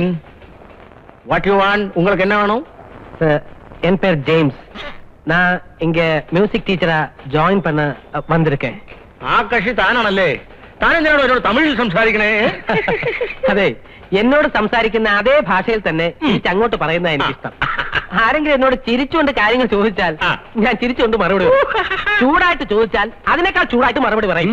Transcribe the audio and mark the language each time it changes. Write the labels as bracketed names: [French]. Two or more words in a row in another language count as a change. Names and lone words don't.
[English] What you want? [Tamil] உங்களுக்கு என்ன வேணும்? Sir, என் பேர் ஜேம்ஸ். நான் இங்க [English] music teacher [Tamil] ஜாயின் பண்ண வந்திருக்கேன். [Malayalam] ആകാശി താനാണല്ലേ? താനെന്തിനാണോ എന്നോട് തമിഴിൽ സംസാരിക്കണേ? അതെ, എന്നോട് സംസാരിക്കുന്ന അതേ ഭാഷയിൽ തന്നെ അങ്ങോട്ട് പറയുന്ന എനിക്കിഷ്ടം. ആരെങ്കിലും എന്നോട് ചിരിച്ചുകൊണ്ട് കാര്യങ്ങൾ ചോദിച്ചാൽ ഞാൻ ചിരിച്ചുകൊണ്ട് മറുപടി പറയും. ചൂടായിട്ട് ചോദിച്ചാൽ അതിനേക്കാൾ ചൂടായിട്ട് മറുപടി പറയും.